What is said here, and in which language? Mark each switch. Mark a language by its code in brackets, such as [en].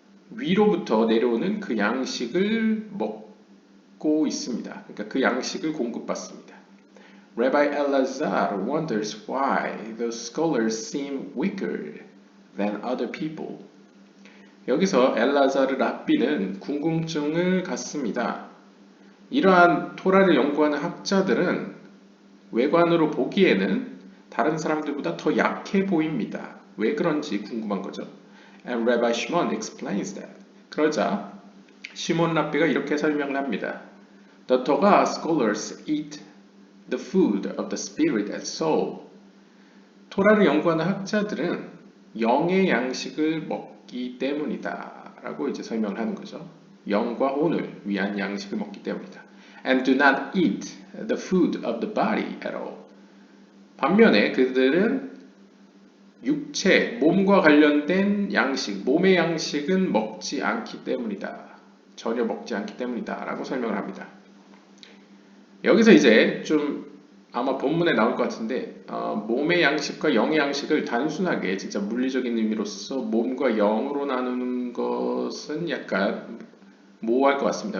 [ko] 위로부터 내려오는 그 양식을 먹고 있습니다. 그러니까 그 양식을 공급받습니다. [en] Rabbi Elazar wonders why those scholars seem weaker than other people. [ko] 여기서 엘라자르 랍비는 궁금증을 갖습니다. 이러한 토라를 연구하는 학자들은 외관으로 보기에는 다른 사람들보다 더 약해 보입니다. 왜 그런지 궁금한 거죠. [en] And Rabbi Shimon explains that. [ko] 그러자 시몬 랍비가 이렇게 설명을 합니다. [en] The Torah scholars eat the food of the spirit and soul. [ko] 토라를 연구하는 학자들은 영의 양식을 먹기 때문이다 라고 이제 설명을 하는 거죠. 영과 혼을 위한 양식을 먹기 때문이다. [en] And do not eat the food of the body at all. [ko] 반면에 그들은 육체, 몸과 관련된 양식, 몸의 양식은 먹지 않기 때문이다. 전혀 먹지 않기 때문이다 라고 설명을 합니다. 여기서 이제 좀 아마 본문에 나올 것 같은데 몸의 양식과 영의 양식을 단순하게 진짜 물리적인 의미로서 몸과 영으로 나누는 것은 약간 모호할 것 같습니다.